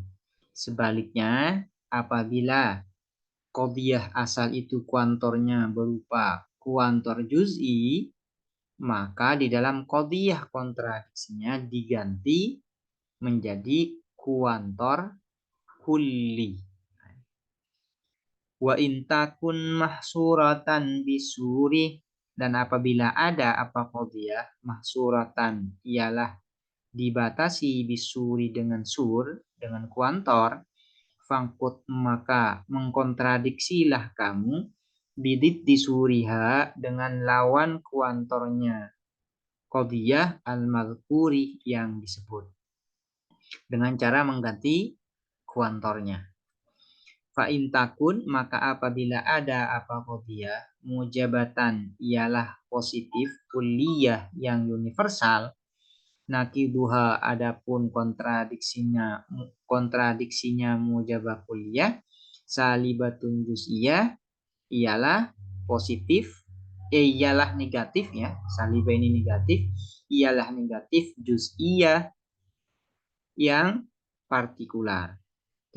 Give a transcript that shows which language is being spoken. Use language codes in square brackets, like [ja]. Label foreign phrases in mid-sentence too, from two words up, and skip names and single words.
[id] Sebaliknya, apabila qadhiyah asal itu kuantornya berupa kuantor juz'i, maka di dalam qadhiyah kontradiksinya diganti menjadi kuantor kulli. [ar] وإن تكن محصورة بسور, [id] dan apabila ada apa [ar] قضية محصورة, [id] ialah dibatasi bisuri dengan sur, dengan kuantor, fangkut maka mengkontradiksilah kamu [ar] بضد سورها [id] dengan lawan kuantornya [ar] قضية المذكور [id] yang disebut, dengan cara mengganti kuantornya. [ar] فإن تكن [id] maka apabila ada apa qadhiyah mujabatan, ialah positif kulliyah yang universal, nakiduha adapun kontradiksinya [ar] موجبة كلية, سالبة جزئية [id] ialah positif, ialah negatif ya, salibah ini negatif, ialah negatif juz'iyah yang partikular.